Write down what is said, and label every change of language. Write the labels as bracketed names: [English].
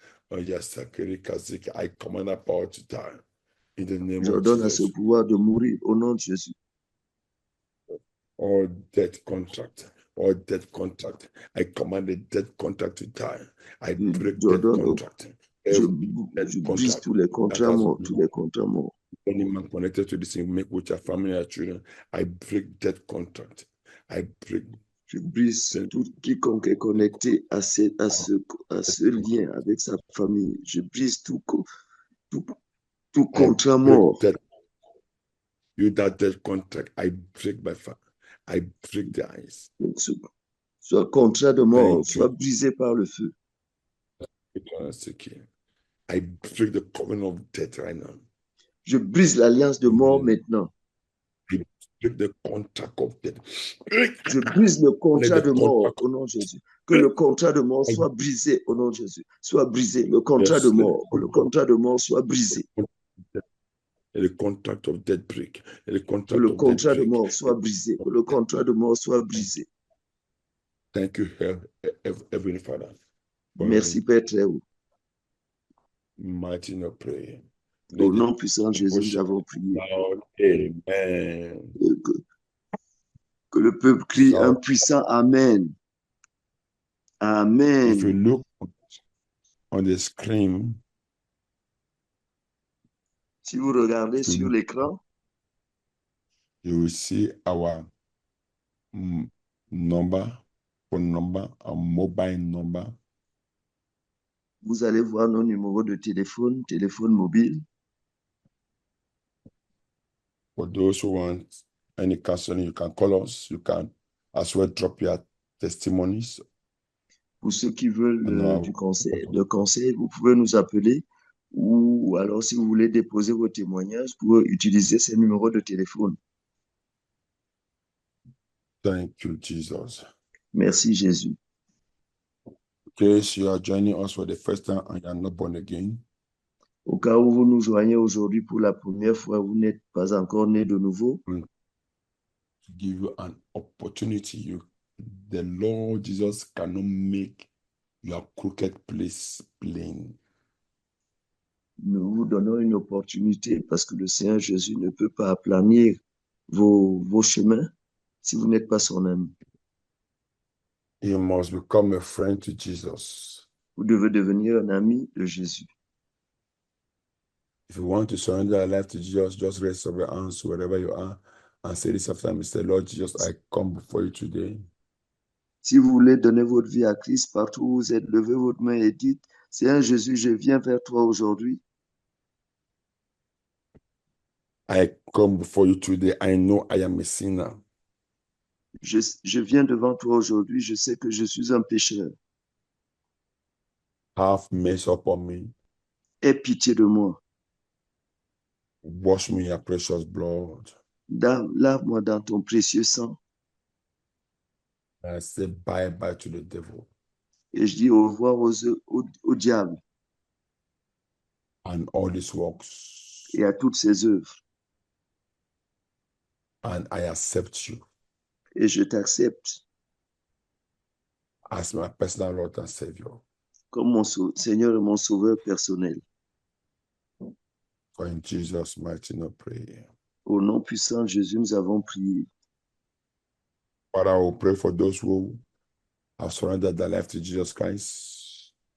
[English] Oh yes, I command that power to die. In the name of Jesus. [French] Je donne à ce pouvoir de mourir au nom de Jésus. [English] All debt contract. All death contract. I command the death contract to die. I break death contract. [French] Je brise tous les contrats morts, tous les contrats morts. [English] Any man connected to this thing, make with your family or children, I break death contract. I break. [French] Je brise tout quiconque est connecté à ce lien avec sa famille. Je brise tout contrat mort. [English] You that death contract, I break by fire. I break the eyes. [French] Soit contrat de mort, soit brisé par le feu. [English] I break the covenant of death right now. [French] Je brise l'alliance de mort maintenant. [English] I break the contract of death. [French] Je brise le contrat de mort au nom de Jésus. Que le contrat de mort soit brisé au nom de Jésus. Soit brisé. Le contrat de mort. Que le contrat de mort soit brisé. Et le [English] contract of death break. Et [French] que le contrat de mort soit brisé. Que le contrat de mort soit brisé. [English] Thank you, Heavenly Father. [French] Merci, Père très haut. [English] Mighty no prayer. [French] Au nom puissant de Jésus, nous avons prié. [English] Amen. [French] Que le peuple crie un puissant Amen. Amen. [English] If you look on the screen, [French] si vous regardez sur l'écran, [English] you will see our number, phone number, our mobile number. [French] Vous allez voir nos numéros de téléphone mobile. [English] For those who want any counseling, you can call us. You can as well drop your testimonies. [French] Pour ceux qui veulent le conseil, vous pouvez nous appeler, ou alors si vous voulez déposer vos témoignages, vous pouvez utiliser ces numéros de téléphone. [English] Thank you, Jesus. [French] Merci, Jésus. [English] In case you are joining us for the first time and you are not born again, [French] au cas où vous nous joignez aujourd'hui pour la première fois, vous n'êtes pas encore né de nouveau, [English] to give you an opportunity. The Lord Jesus cannot make your crooked place plain. [French] Nous vous donnons une opportunité parce que le Seigneur Jésus ne peut pas aplanir vos chemins si vous n'êtes pas son ami. [English] You must become a friend to Jesus. [French] Vous devez devenir un ami de Jésus. [English] If you want to surrender your life to Jesus, just raise up your hands wherever you are and say this after me. Say, Lord Jesus, I come before you today. [French] Si vous voulez donner votre vie à Christ, partout où vous êtes, levez votre main et dites, Seigneur Jésus, je viens vers toi aujourd'hui. [English] I come before you today. I know I am a sinner. [French] Je viens devant toi aujourd'hui. Je sais que je suis un pécheur. [English] Have mercy upon me. [French] Aie pitié de moi. [English] Wash me in your precious blood. [French] Lave-moi dans ton précieux sang. [English] I say bye-bye to the devil. [French] Et je dis au revoir au diable. [English] And all his works. [French] Et à toutes ses œuvres. [English] And I accept you. [French] Et je t'accepte. [English] As my personal Lord and Savior. [French] Comme mon Seigneur et mon Sauveur personnel. [English] For in Jesus' mighty name, pray. [French] Au nom puissant de Jésus, nous avons prié. [English] Father, I will pray for those who have surrendered their life to Jesus Christ.